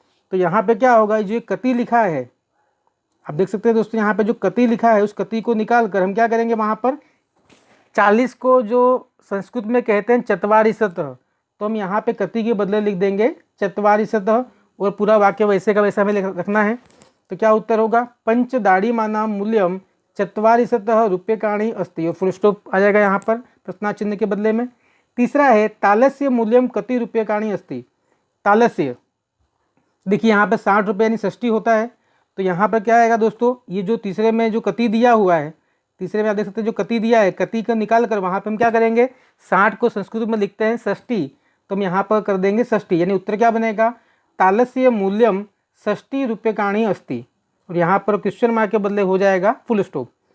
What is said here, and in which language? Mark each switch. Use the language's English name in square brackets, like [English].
[Hindi] तो यहाँ पे क्या होगा, जो कती लिखा है आप देख सकते हैं दोस्तों, यहाँ पे जो कती लिखा है उस कती को निकाल कर हम क्या करेंगे, वहाँ पर 40 को जो संस्कृत में कहते हैं चत्वारिशतः, तो हम यहाँ पे कती के बदले लिख देंगे चत्वारिशतः और पूरा वाक्य वैसे का वैसा हमें रखना है। तो क्या उत्तर होगा, [Sanskrit] पंच दाड़ीमानां मूल्यम चत्वारिशतः रूप्यकाणि अस्ति, [Hindi] और फुल स्टॉप आ जाएगा यहाँ पर प्रश्नार्थ चिन्ह के बदले में। तीसरा है [Sanskrit] तालस्य मूल्यम कति रूप्यकाणि अस्ति। [Hindi] तालस्य देखिए यहाँ पे 60 रुपये यानी षष्ठी होता है। तो यहाँ पर क्या आएगा दोस्तों, ये जो तीसरे में जो कति दिया हुआ है, तीसरे में आप देख सकते हैं जो कति दिया है, कति का निकाल कर वहाँ पे हम क्या करेंगे, 60 को संस्कृत में लिखते हैं षष्ठी, तो हम यहाँ पर कर देंगे षष्ठी, यानी उत्तर क्या बनेगा, [Sanskrit] तालस्य मूल्यम षष्ठी रूप्यकाणि अस्ति, [Hindi] और यहाँ पर क्वेश्चन मार्क के बदले हो जाएगा फुल स्टॉप।